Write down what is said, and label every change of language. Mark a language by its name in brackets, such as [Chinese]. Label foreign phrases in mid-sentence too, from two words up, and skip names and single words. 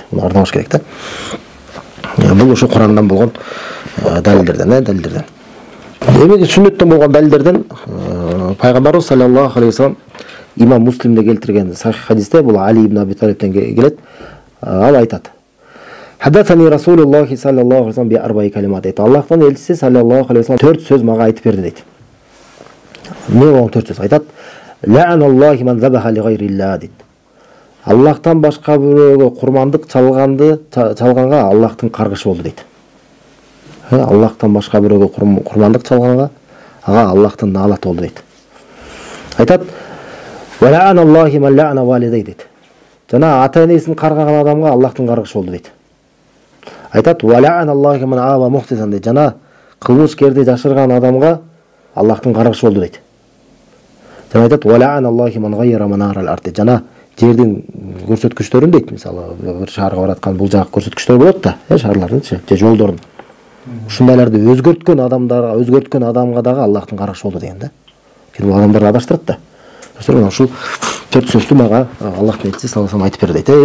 [Kyrgyz] Муну арнабаш керек да. Бул ушу Курандан болгон далилдерден. Эми сүннөттөн болгон далилдерден пайгамбарыбыз [Arabic] صلى الله عليه وسلم [Kyrgyz] имам Муслимде келтирген сахих хадисте, бул Али ибн Аби Талибтен келет. Ал айтат: [Arabic] حدثني رسول الله صلى الله عليه وسلم بأربع كلمات. [Kyrgyz] Аллахтан элчиси [Arabic] صلى الله عليه وسلم [Kyrgyz] 4 сөз мага айтып берди дейт. Не болгон 4 сөз? Айтат: [Arabic] لعن الله من ذبح لغير الله [Kyrgyz] дейт. Аллахтан башка бирөөгө курмандык чалганга Аллахтын каргышы болду дейт. Аллахтан башка бирөөгө курмандык чалганга ага Аллахтын наалаты болду дейт. Айтат: [Arabic] ولعن الله من لعن والديه дейт. [Kyrgyz] Жана ата-энесин каргаган адамга Аллахтын каргышы болду дейт. Айтат: [Arabic] ولعن الله من آوى محدثا дейт. [Kyrgyz] Жана кылмышкерди жашырган адамга Аллахтын каргышы болду дейт. Жана айтат: [Arabic] ولعن الله من غير منار الأرض. [Kyrgyz] Жана жердин көрсөткүчтөрүн дейт. Мисалы бир шаарга бараткан бул жак көрсөткүчтөр болот да, шаарлардын же жолдордун. Ушундайларды өзгөрткөн адамга дагы Аллахтын каргышы болду деген да. Бул адамдарды адаштырат да. Ушул 4 сөздү мага Аллахтын элчиси [Arabic] صلى الله عليه [Kyrgyz] айтып берди дейт.